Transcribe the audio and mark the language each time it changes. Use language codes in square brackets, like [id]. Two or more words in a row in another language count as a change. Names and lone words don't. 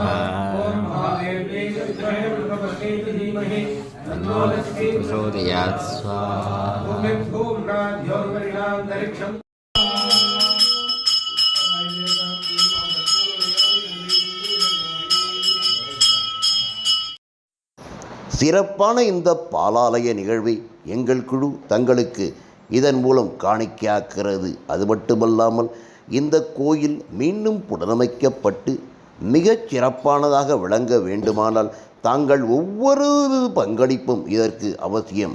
[sa] ओम महादेवी विद्महे विष्णुपत्नी च धीमहि तन्नो लक्ष्मी प्रचोदयात् स्वाहा। ओम भूम्नाद्योर्वरिणान्तरिक्षम् [ta] சிறப்பான இந்த பாலாலய நிகழ்வை எங்கள் குழு தங்களுக்கு இதன் மூலம் காணிக்கையாக்கிறது. அது மட்டுமல்லாமல் இந்த கோயில் மீண்டும் புனரமைக்கப்பட்டு மிகச் சிறப்பானதாக விளங்க வேண்டுமானால் தாங்கள் ஒவ்வொரு பங்களிப்பும் இதற்கு அவசியம்.